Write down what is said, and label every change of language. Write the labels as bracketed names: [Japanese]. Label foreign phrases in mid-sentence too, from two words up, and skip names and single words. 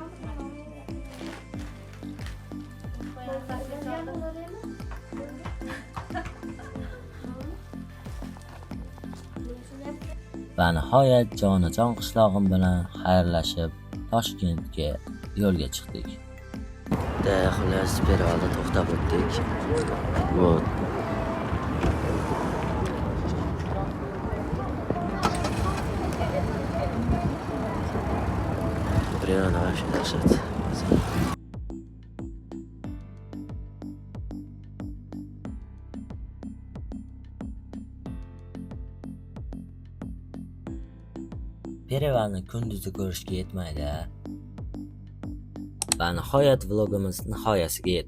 [Uzbek] Va nihoyat jonajon qishlog'im bilan xayrlashib Toshkentga yo'lga chiqdik. Xullas, Perevalda to'xtab o'tdik. [Russian] Вот. Приятно вообще дышать. [Uzbek] Perevalni kunduzi ko'rishga yetmaydi. Va nihoyat vlogimiz nihoyasiga yetdi.